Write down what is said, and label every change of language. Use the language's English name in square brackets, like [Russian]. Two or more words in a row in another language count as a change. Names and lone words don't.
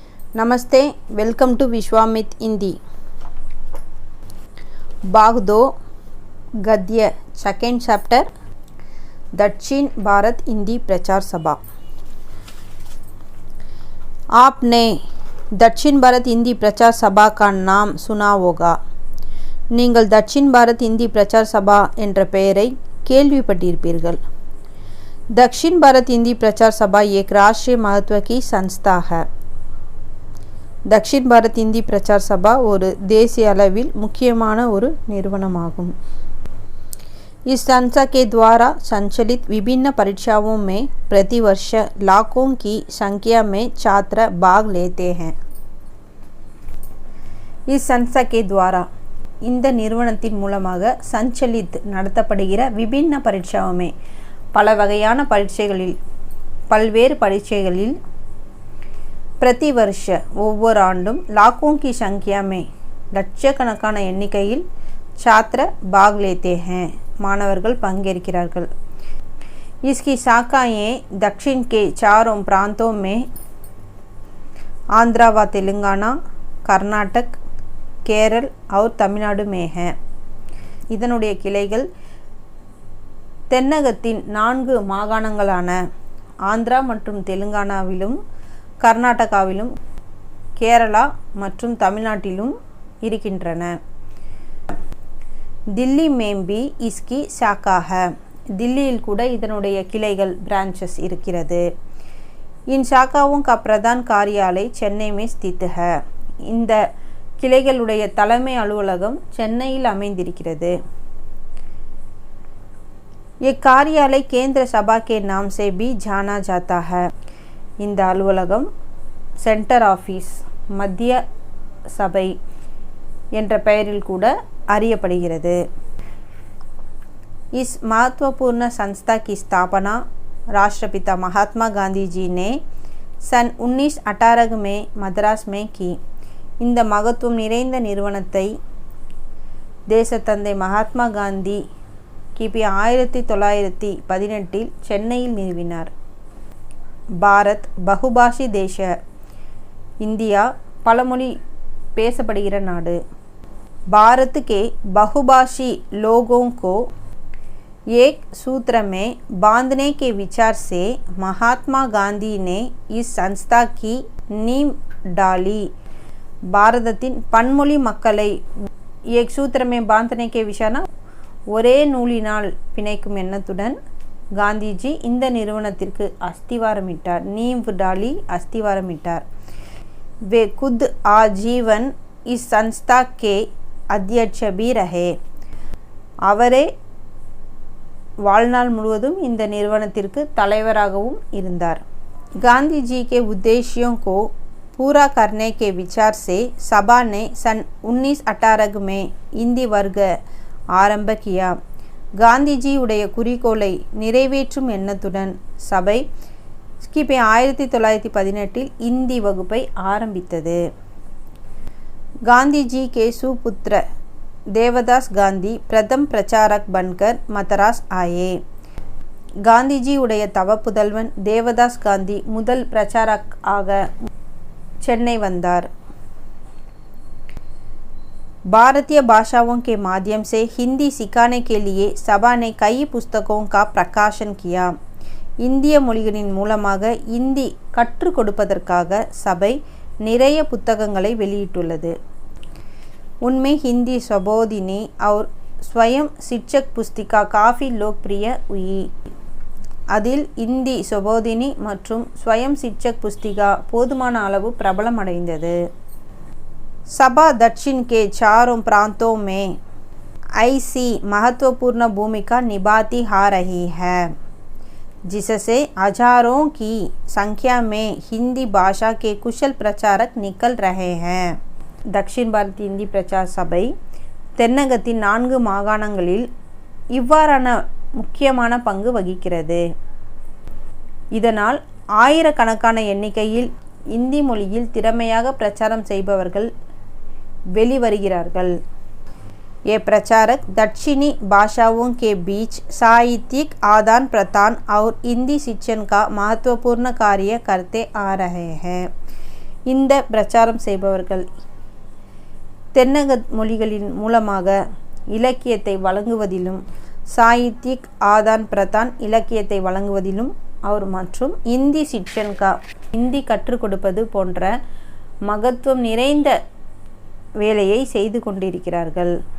[Hindi] नमस्ते, [English] welcome to [Hindi] विश्वामित्र हिंदी। भाग 2 गद्य [English] second chapter [Hindi] दक्षिण भारत हिंदी प्रचार सभा। आपने दक्षिण भारत हिंदी प्रचार सभा का नाम सुना होगा। [Tamil] நீங்கள் दक्षिण भारत हिंदी प्रचार सभा என்ற பெயரை கேள்விப்பட்டிருப்பீர்கள்। [Hindi] दक्षिण भारत हिंदी प्रचार सभा एक राष्ट्रीय महत्व की संस्था है। [Tamil] दक्षिण भारत हिंदी प्रचार सभा ஒரு தேசிய அளவில் முக்கியமான ஒரு நிறுவனமாகும்। [Hindi] इस संस्था के द्वारा संचालित विभिन्न परीक्षाओं में प्रतिवर्ष लाखों की संख्या में छात्र भाग लेते हैं। इस संस्था के द्वारा [Tamil] இந்த நிறுவனத்தின் மூலமாக சஞ்சலித் நடத்தப்படுகிற [Hindi] विभिन्न परीक्षाओं में [Tamil] பல வகையான பரீட்சைகளில் பல்வேறு பரீட்சைகளில் [Hindi] प्रति वर्ष [Tamil] ஒவ்வொரு ஆண்டும் [Hindi] लाखों की संख्या में [Tamil] லட்சக்கணக்கான எண்ணிக்கையில் [Hindi] छात्र भाग लेते हैं [Tamil] மாணவர்கள் பங்கேற்கிறார்கள்। [Hindi] इसकी शाखाएं दक्षिण के चारों प्रांतों में आंध्र व तेलंगाना, कर्नाटक, केरल और तमिलनाडु में है। [Tamil] இதனுடைய கிளைகள் தென்னகத்தின் 4 மாகாணங்களான ஆந்திரா மற்றும் தெலுங்கானாவிலும், கர்நாடகாவிலும், கேரளா மற்றும் தமிழ்நாட்டிலும் இருக்கின்றன। [Hindi] दिल्ली में भी इसकी शाखा है। [Tamil] दिल्लिயில் கூட இதனுடைய கிளைகள் ब्रांचेस இருக்கிறது। [Hindi] इन शाखाओं का प्रधान कार्यालय चेन्नई में स्थित है। [Tamil] இந்த கிளைகளுடைய தலைமை அலுவலகம் சென்னையில் அமைந்திருக்கிறது। [Hindi] ये कार्यालय केंद्र सभा के नाम से भी जाना जाता है। [Tamil] இந்த அலுவலகம் [English] center office, [Tamil] மத்திய சபை என்ற பெயரில் கூட அறியப்படுகிறது। [Hindi] इस महत्वपूर्ण संस्था की स्थापना राष्ट्रपिता महात्मा गांधी जी ने सन 1918 में मद्रास में की। [Tamil] இந்த மகத்துவம் நிறைந்த நிறுவனத்தை தேசத்தந்தை மகாத்மா காந்தி கிபி 1918 சென்னையில் நிறுவினார்। [Hindi] भारत बहुभाषी देश, [Tamil] இந்தியா பலமொழி பேசப்படுகிற நாடு। [Hindi] भारत के बहुभाषी लोगों को एक सूत्र में बांधने के विचार से महात्मा गांधी ने इस संस्था की नींव डाली। [Tamil] பாரதத்தின் பன்மொழி மக்களை [Hindi] एक सूत्र में बांधने के विचार से [Tamil] ஒரே நூலினால் பிணைக்கும் எண்ணத்துடன் காந்திஜி இந்த நிறுவனத்திற்கு அஸ்திவாரமிட்டார்। [Hindi] नींव डाली, அஸ்திவாரமிட்டார்। वे खुद आजीवन इस संस्था के अध्यक्ष भी रहे। [Tamil] அவரே வாழ்நாள் முழுவதும் இந்த நிறுவனத்திற்கு தலைவராகவும் இருந்தார்। [Hindi] गांधी जी के उद्देश्यों को पूरा करने के विचार से सभा ने सन 1918 में हिंदी वर्ग आरंभ किया। [Tamil] காந்திஜி உடைய குறிக்கோளை நிறைவேற்றும் எண்ணத்துடன் சபை கிபி 1918 இந்தி வகுப்பை ஆரம்பித்தது। [Hindi] गांधी जी के सुपुत्र देवदास गांधी प्रथम प्रचारक बनकर मद्रास आए। [Tamil] गांधीजी உடைய தவ புதல்வன் தேவதாஸ் காந்தி முதல் பிரச்சாரக் ஆக சென்னை வந்தார்। [Hindi] भारतीय भाषाओं के माध्यम से हिंदी सिखाने के लिए सभा ने कई पुस्तकों का प्रकाशन किया। [Tamil] இந்திய மொழிகளின் மூலமாக இந்தி கற்றுக் கொடுப்பதற்காக சபை நிறைய புத்தகங்களை வெளியிட்டுள்ளது। [Hindi] उनमें हिंदी स्वबोधिनी और स्वयं शिक्षक पुस्तिका काफ़ी लोकप्रिय हुई। [Tamil] அதில் இந்தி சுபோதினி மற்றும் ஸ்வயம் சிட்சக் புஸ்திகா போதுமான அளவு பிரபலம் அடைந்தது। [Hindi] सभा दक्षिण के चारों प्रांतों में ऐसी महत्वपूर्ण भूमिका निभाती आ रही है जिससे हजारों की संख्या में हिंदी भाषा के कुशल प्रचारक निकल रहे हैं। [Tamil] दक्षिण भारत हिंदी प्रचार சபை தென்னகத்தின் 4 மாகாணங்களில் இவ்வாறான முக்கியமான பங்கு வகிக்கிறது। இதனால் ஆயிரக்கணக்கான எண்ணிக்கையில் இந்தி மொழியில் திறமையாக பிரச்சாரம் செய்பவர்கள் வெளிவருகிறார்கள்। [Hindi] ये प्रचारक दक्षिणी भाषाओं के बीच साहित्यिक आदान प्रदान और हिंदी शिक्षण का महत्वपूर्ण कार्य करते आ रहे हैं। [Tamil] இந்த பிரச்சாரம் செய்பவர்கள் தென்னக மொழிகளின் மூலமாக இலக்கியத்தை வழங்குவதிலும் [Hindi] साहित्यिक आदान प्रदान [Tamil] இலக்கியத்தை வழங்குவதிலும் அவர் மற்றும் [Hindi] हिंदी शिक्षण का [Tamil] இந்தி கற்றுக் கொடுப்பது போன்ற மகத்துவம் நிறைந்த வேலையை செய்து கொண்டிருக்கிறார்கள்.